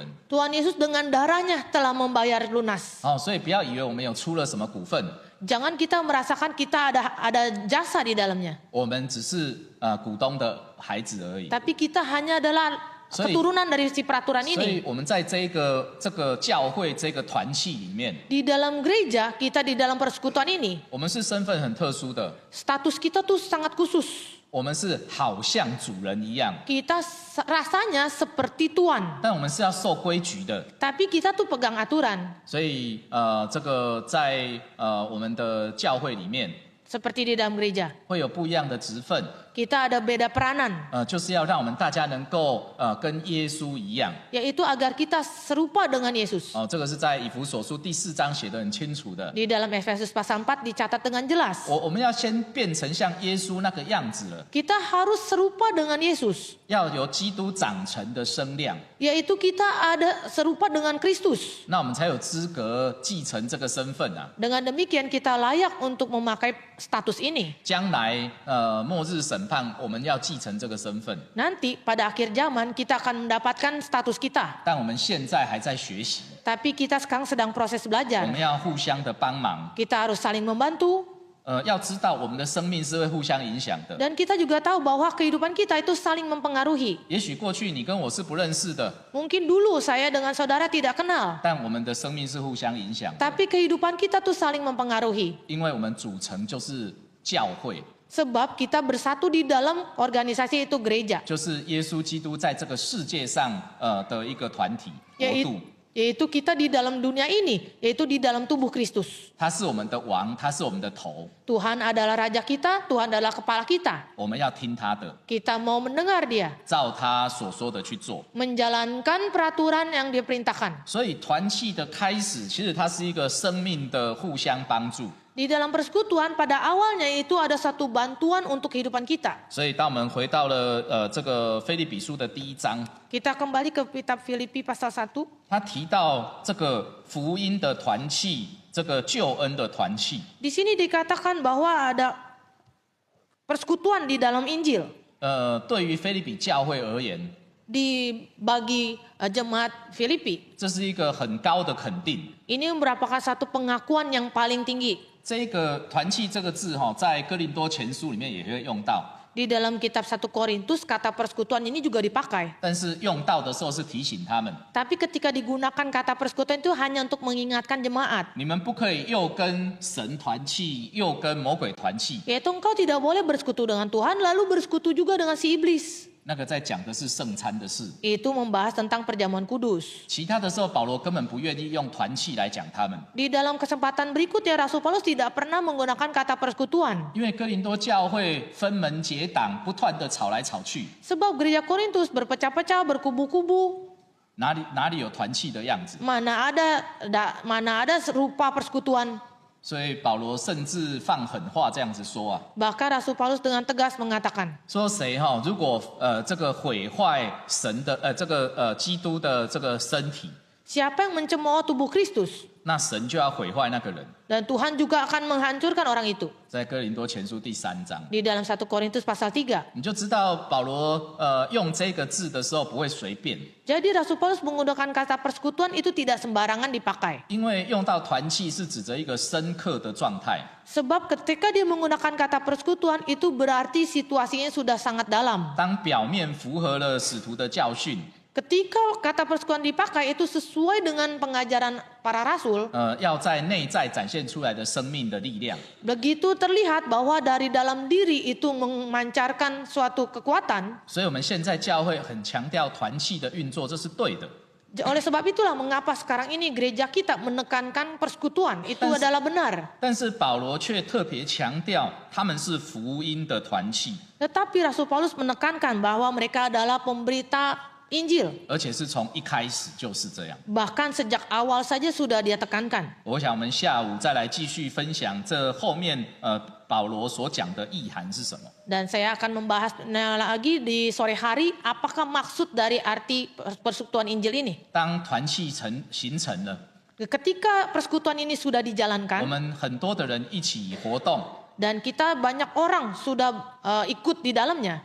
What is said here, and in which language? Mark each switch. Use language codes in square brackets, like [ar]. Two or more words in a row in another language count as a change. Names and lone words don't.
[id] Tuhan Yesus dengan darahnya telah membayar lunas. [zh] 所以不要以为我们有出了什么股份， [id] Jangan kita merasakan kita ada jasa di dalamnya. [zh] 我们只是股东的孩子而已。 [id] Tapi kita hanya adalah keturunan dari si peraturan [zh] 所以 [id] ini. [zh] 我们在这个教会这个团契里面， [id] Di dalam gereja, kita di dalam persekutuan ini, [zh] 我们是身份很特殊的， [id] status kita tuh sangat khusus. [zh] 我们是好像主人一样， [id] Kita rasanya seperti Tuhan. [zh] 但我们是要受规矩的。 [id] Tapi kita tuh pegang aturan. [zh] 所以这个在我们的教会里面 [id] Seperti di dalam gereja. [zh] 会有不一样的职分， [id] Kita ada beda peranan. [zh] 就是要让我们大家能够跟耶稣一样。 [id] Yaitu agar kita serupa dengan Yesus. [zh] 这个是在以弗所书第4章写得很清楚的。 [id] Di dalam Efesus pasal 4 dicatat dengan jelas. [zh] 我们要先变成像耶稣那个样子了， [id] Kita harus serupa dengan Yesus. [zh] 要由基督长成的身量， [id] Yaitu kita ada serupa dengan Kristus. [zh] 那我们才有资格继承这个身份啊。 [id] Dengan demikian kita layak untuk memakai status ini. [zh] 将来末日审判，我们要继承这个身份， [id] Nanti pada akhir zaman kita akan mendapatkan status kita. [zh] 但我们现在还在学习， [id] Tapi kita sekarang sedang proses [zh] 我 [id] belajar. [zh] 们要互相的帮忙。 [id] Kita harus saling membantu. [zh] 要知道我们的生命是会互相影响的。 [id] Dan kita juga tahu bahwa kehidupan kita itu saling mempengaruhi. [zh] 也许过去你跟我是不认识的， [id] Mungkin dulu saya dengan saudara tidak kenal. [zh] 但我们的生命是互相影响的， [id] Tapi kehidupan kita tuh saling mempengaruhi. [zh] 因为我们组成就是教会， [id] Sebab kita bersatu di dalam organisasi itu gereja. [zh] 就是耶稣基督在这个世界上的一个团体国度。 [id] Yaitu kita di dalam dunia ini, yaitu di dalam tubuh Kristus. [zh] 他是我们的王，他是我们的头， [id] Tuhan adalah raja kita, Tuhan adalah kepala kita. [zh] 我们要听他的， [id] Kita mau mendengar dia, [zh] 照他所说的去做。 [id] menjalankan peraturan yang dia perintahkan. [zh] 所以团契的开始，其实它是一个生命的互相帮助。 [id] Di dalam persekutuan pada awalnya itu ada satu bantuan untuk kehidupan kita. [zh] 所以当我们回到了这个腓立比书的第1章， [id] Kita kembali ke kitab Filipi pasal 1. [zh] 他提到这个福音的团契，这个救恩的团契。 [id] Di sini dikatakan bahwa ada persekutuan di dalam Injil. [zh] 对于腓立比教会而言， [id] Bagi jemaat Filipi. [zh] 这是一个很高的肯定。 [id] Ini merupakan satu pengakuan yang paling tinggi. [zh] 这个团契这个字在哥林多前书里面也会用到。 [id] Di dalam kitab 1 Korintus kata persekutuan ini juga dipakai. [zh] 但是用到的时候是提醒他们， [id] Tapi ketika digunakan kata persekutuan itu hanya untuk mengingatkan jemaat. [zh] 你们不可以又跟神团契，又跟魔鬼团契。 [id] Yaitu engkau tidak boleh bersekutu dengan Tuhan lalu bersekutu juga dengan si iblis. [zh] 那个在讲的是圣餐的事， [id] Itu membahas tentang perjamuan kudus. [zh] 其他的时候保罗根本不愿意用团契来讲他们， [id] Di dalam kesempatan berikutnya Rasul Paulus tidak pernah menggunakan kata persekutuan. [zh] 因为哥林多教会分门结党，不断的吵来吵去， [id] Sebab gereja Korintus berpecah-pecah, berkubu-kubu. [zh] 哪里有团契的样子？ [id] Mana ada rupa persekutuan. [zh] 所以保罗甚至放狠话这样子说啊， [id] Bahkan Rasul Paulus dengan tegas mengatakan, [zh] 说谁哈、如果这个毁坏神的基督的这个身体， [id] siapa yang mencemooh tubuh Kristus, [zh] 那神就要毁坏那个人。 [id] dan Tuhan juga akan menghancurkan orang itu. [zh] 在哥林多前书第3章， [id] Di dalam 1 Korintus pasal 3. [zh] 你就知道保罗用这个字的时候不会随便， [id] Jadi Rasul Paulus menggunakan kata persekutuan itu tidak sembarangan dipakai. [zh] 因为用到团契是指着一个深刻的状态。 [id] Sebab ketika dia menggunakan kata persekutuan itu berarti situasinya sudah sangat dalam. [zh] 当表面符合了使徒的教训， [id] Ketika kata persekutuan dipakai itu sesuai dengan pengajaran para rasul, [zh] 要在内在展现出来的生命的力量。 [id] begitu terlihat bahwa dari dalam diri itu memancarkan suatu kekuatan. [zh] 所以我们现在教会很强调团契的运作，这是对的。 [id] Oleh sebab itulah mengapa sekarang ini gereja kita menekankan persekutuan, itu adalah benar. [zh] 但是保罗却特别强调他们是福音的团契， [id] Tetapi Rasul Paulus menekankan bahwa mereka adalah pemberita Injil. [zh] 而且是从一开始就是这样。 [id] Bahkan sejak awal saja sudah dia tekankan. [zh] 我想我们下午再来继续分享这后面保罗所讲的意涵是什么。 [id] Dan saya akan membahasnya lagi di sore hari, apakah maksud dari arti persekutuan Injil ini. [zh] 当团契形成了， [id] Ketika persekutuan ini sudah [zh] 我 [id] dijalankan, [zh] 们很多的人一起活动， [id] dan kita banyak orang sudah ikut di dalamnya,